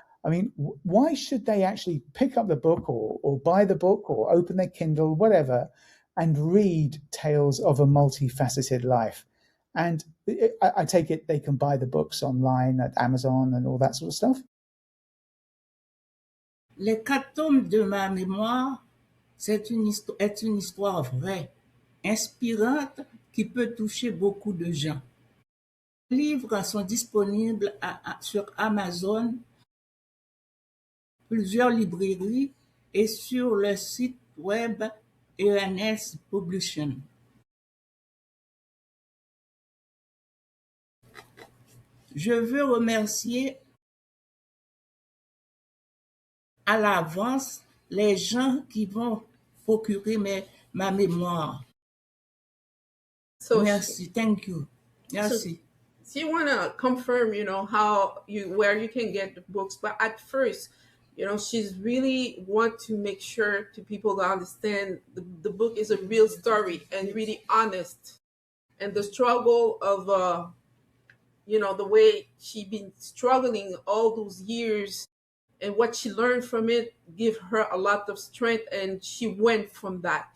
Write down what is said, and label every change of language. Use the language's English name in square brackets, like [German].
[English] I mean, why should they actually pick up the book or buy the book or open their Kindle, whatever, and read Tales of a Multifaceted Life? And I take it they can buy the books online at Amazon and all that sort of stuff? [French] Les 4 tomes de ma mémoire, est une histoire vraie, inspirante, qui peut toucher beaucoup de gens. Les livres sont disponibles sur Amazon, plusieurs librairies et sur le site web Enice Publishing. Je veux remercier à l'avance les gens qui vont procurer ma mémoire. [English] So [French] Merci, [English] thank you. [French] Merci. [English] So you want to confirm, where you can get the books, but at first, she's really want to make sure to people to understand the book is a real story and really honest, and the struggle of the way she been struggling all those years and what she learned from it give her a lot of strength, and she went from that.